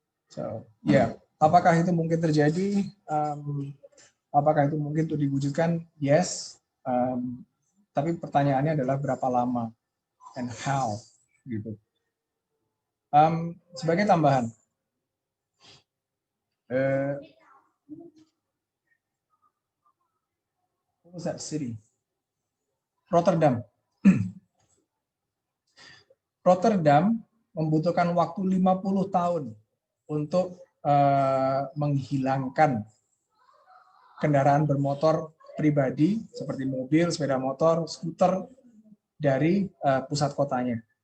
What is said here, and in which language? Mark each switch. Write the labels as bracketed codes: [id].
[id] So, ya, apakah itu mungkin terjadi? Apakah itu mungkin untuk diwujudkan? [en] Yes. [id] Tapi pertanyaannya adalah berapa lama [en] and how [id] gitu. Sebagai tambahan, [en] what was that city? Rotterdam. [id] Rotterdam membutuhkan waktu 50 tahun untuk menghilangkan kendaraan bermotor pribadi seperti mobil, sepeda motor, skuter dari pusat kotanya.